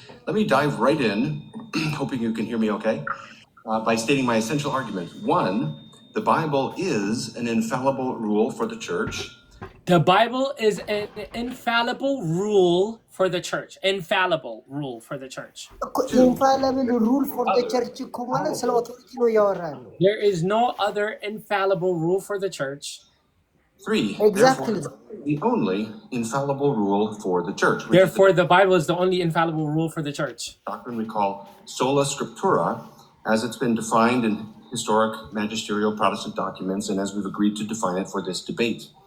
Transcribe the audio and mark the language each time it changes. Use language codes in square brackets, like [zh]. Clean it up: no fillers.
[en] Let me dive right in, hoping you can hear me okay, by stating my essential argument. 1, the Bible is an infallible rule for the church. The Bible is an infallible rule for the church. Infallible rule for the church. Infallible rule for the church [am] እኮ ማለት ስለ ኦቶሪቲ ነው ያወራሉ። [en] There is no other infallible rule for the church. 3, Exactly. therefore, the only infallible rule for the church. Which Therefore, the Bible is the only infallible rule for the church. doctrine we call sola scriptura, as it's been defined in historic magisterial Protestant documents, and as we've agreed to define it for this debate.